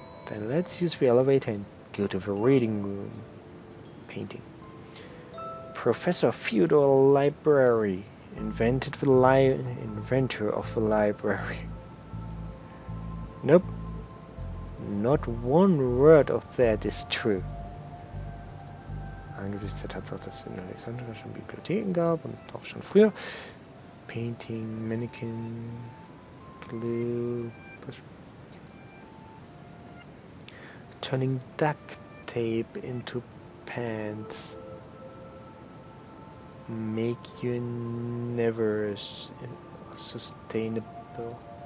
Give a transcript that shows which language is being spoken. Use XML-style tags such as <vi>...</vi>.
<en>Then let's use the elevator and go to the reading room. Painting. Professor Theodore Library invented the inventor of the library. Nope. Not one word of that is true.</en> <de>Angesichts der Tatsache, dass es in Alexandria schon Bibliotheken gab und auch schon früher.</de> <en>Painting, Mannequin, glue, turning duct tape into pants. Make you never sustainable.</en>